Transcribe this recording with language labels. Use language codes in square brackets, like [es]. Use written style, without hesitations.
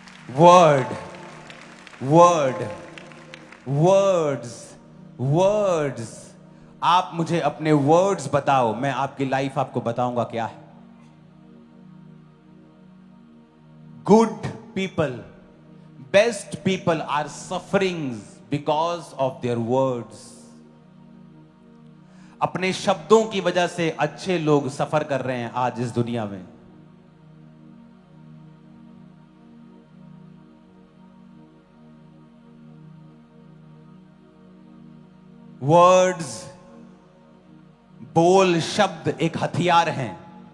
[hi] Word word words words, आप मुझे अपने वर्ड्स बताओ, मैं आपकी लाइफ आपको बताऊंगा क्या है। [en] Good people, best people are suffering because of their words. [hi] अपने शब्दों की वजह से अच्छे लोग सफर कर रहे हैं आज इस दुनिया में। वर्ड्स, बोल, शब्द एक हथियार हैं।